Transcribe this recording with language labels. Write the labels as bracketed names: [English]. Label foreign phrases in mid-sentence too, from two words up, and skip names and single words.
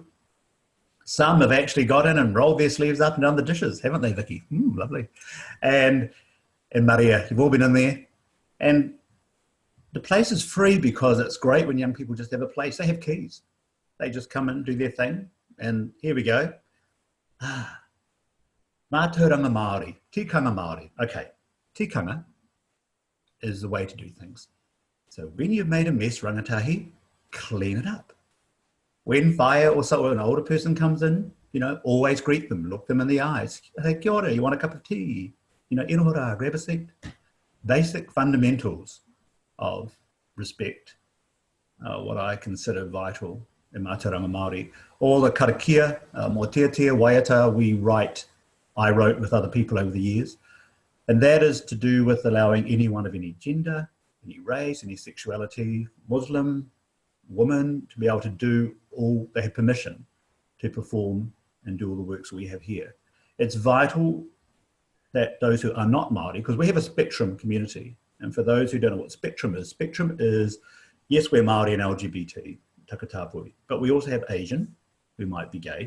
[English] Some have actually got in and rolled their sleeves up and done the dishes, haven't they, Vicky? Lovely. And Maria, you've all been in there. And the place is free because it's great when young people just have a place. They have keys. They just come in, do their thing, and here we go. [Māori] Mātauranga Māori, tikanga Māori. [English] Okay, tikanga is the way to do things. So when you've made a mess, rangatahi, clean it up. When fire or so an older person comes in, you know, always greet them, look them in the eyes. [Māori] Hey, kia ora, [English] you want a cup of tea? You know, inohora, grab a seat. Basic fundamentals of respect, what I consider vital in [Māori] Mātauranga Māori. [English] All the [Māori] karakia, motiatia, waiata, [English] I wrote with other people over the years. And that is to do with allowing anyone of any gender, any race, any sexuality, Muslim, woman, to be able to do all, they have permission to perform and do all the works we have here. It's vital that those who are not Māori, because we have a spectrum community, and for those who don't know what spectrum is, yes, we're Māori and LGBT, takatapui, but we also have Asian, who might be gay.